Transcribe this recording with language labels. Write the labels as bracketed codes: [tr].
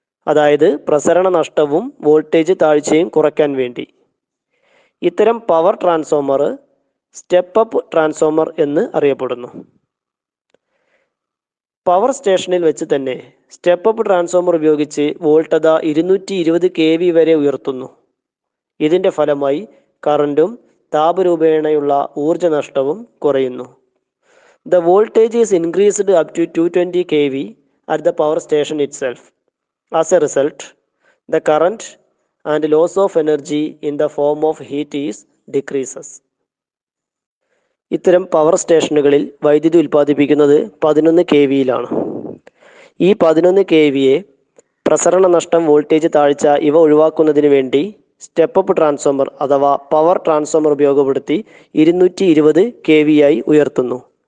[ml] അതായത് പ്രസരണ നഷ്ടവും വോൾട്ടേജ് താഴ്ചയും കുറയ്ക്കാൻ വേണ്ടി ഇത്തരം power transformer step up transformer എന്ന് അറിയപ്പെടുന്നു. പവർ സ്റ്റേഷനിൽ വെച്ച് തന്നെ സ്റ്റെപ്പ് അപ്പ് ട്രാൻസ്ഫോമർ ഉപയോഗിച്ച് വോൾട്ടേജ് 220 kV വരെ ഉയർത്തുന്നു. ഇതിൻ്റെ ഫലമായി കറൻറ്റും താപരൂപേണയുള്ള ഊർജ നഷ്ടവും കുറയുന്നു. [en] The voltage is increased up to 220 kV at the power station itself. As a result, the current and loss of energy in the form of heat is decreases. [ml] ഇത്തരം power സ്റ്റേഷനുകളിൽ വൈദ്യുതി ഉൽപ്പാദിപ്പിക്കുന്നത് 11 kV-യിലാണ്. ഈ 11 kV-യെ പ്രസരണ നഷ്ടം, വോൾട്ടേജ് താഴ്ച ഇവ ഒഴിവാക്കുന്നതിന് വേണ്ടി സ്റ്റെപ്പ് അപ്പ് ട്രാൻസ്ഫോമർ അഥവാ പവർ ട്രാൻസ്ഫോമർ ഉപയോഗപ്പെടുത്തി 220 kV-യായി ഉയർത്തുന്നു.